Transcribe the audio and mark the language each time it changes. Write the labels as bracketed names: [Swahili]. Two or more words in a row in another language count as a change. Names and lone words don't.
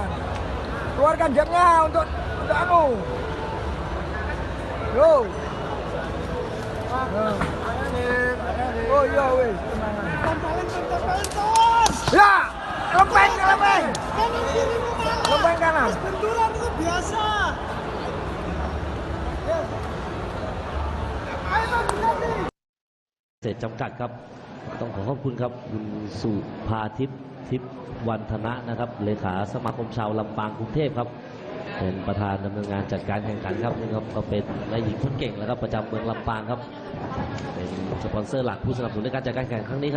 [Indonesian] Keluarkan jebnya untuk anu. [Javanese] Yo. Oh iya wes. [Indonesian] Ya, lempeng. Lempeng kanan. Benturan itu biasa. [Thai] เสร็จจำกัดครับต้องขอขอบคุณครับคุณสุภาทิพย์ทิพย์วันธนะนะครับเลขาสมาคมชาวลำปางกรุงเทพครับเป็นประธานดำเนินงานจัดการแข่งขันครับนี่ครับก็เป็นนายหญิงคนเก่งแล้วครับประจำเมืองลำปางครับเป็นสปอนเซอร์หลักผู้สนับสนุนในการจัดการแข่งขันครั้งนี้ครับ